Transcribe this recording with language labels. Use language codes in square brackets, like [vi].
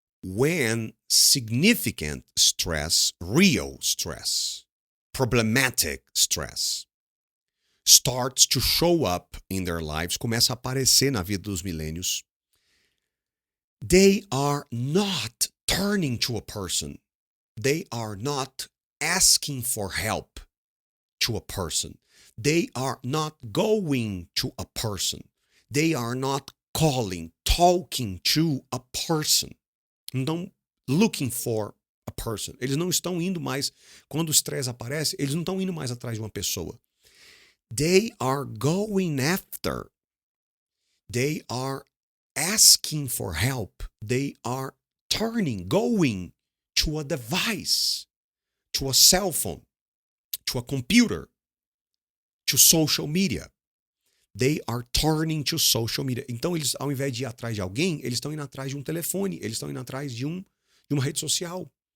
[en] When significant stress, real stress, problematic stress, starts to show up in their lives, [pt] começa a aparecer na vida dos milênios, [en] they are not turning to a person. They are not asking for help to a person. They are not going to a person. They are not calling, talking to a person. [pt] Não [en] looking for a person. [pt] Eles não estão indo mais, quando o estresse aparece, eles não estão indo mais atrás de uma pessoa. [en] They are going after. They are asking for help. They are going to a device, to a cell phone, to a computer, to social media. They are turning to social media. [pt] Então, eles, ao invés de ir atrás de alguém, eles estão indo atrás de um telefone, eles estão indo atrás de uma rede social.